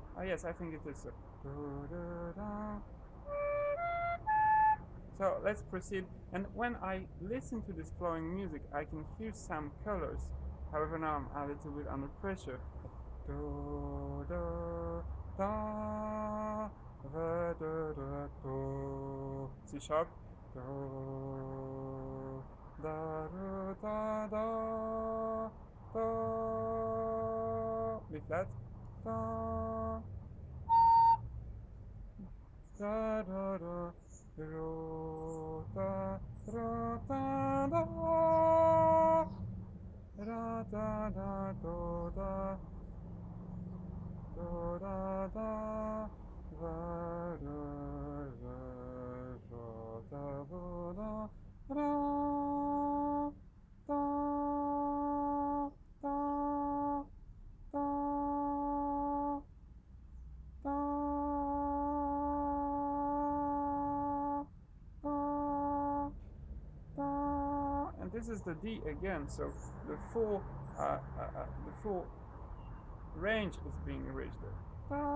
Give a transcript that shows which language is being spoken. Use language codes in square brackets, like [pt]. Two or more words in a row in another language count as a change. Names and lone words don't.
[en] Yes, I think it is. So let's proceed. And when I listen to this flowing music, I can hear some colors. However, now I'm a little bit under pressure. Do, do, da, da, da, da, do. C sharp. Do, da, da, da, da, da. B flat. Da, da, da, da. Ro, da, ro, da, da, da, da, da, do, da, do, da, da, va, do, va, do, da, do, da, da, da, da, da, da, and this is the D again, so the full range is being reached there.